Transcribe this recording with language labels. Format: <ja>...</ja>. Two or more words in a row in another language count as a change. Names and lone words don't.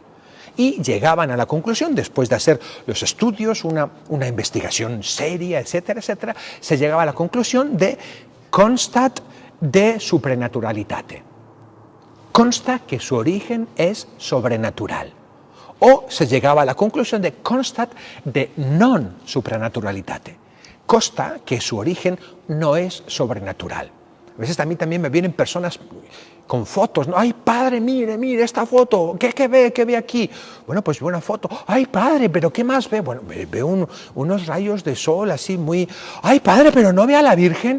<es>Y llegaban a la conclusión, después de hacer los estudios, una investigación seria, etcétera, etcétera, se llegaba a la conclusión de</es> <la>constat de suprenaturalitate.</la> <es>Consta que su origen es sobrenatural. O se llegaba a la conclusión de</es> <la>constat de non suprenaturalitate.</la> <es>Consta que su origen no es sobrenatural. A veces también me vienen personas con fotos, ¿no? ¡Ay, Padre, mire esta foto! ¿Qué ve aquí? Bueno, pues ve una foto. ¡Ay, Padre, pero qué más ve! Bueno, ve unos rayos de sol así muy... ¡Ay, Padre, pero no ve a la Virgen!</es>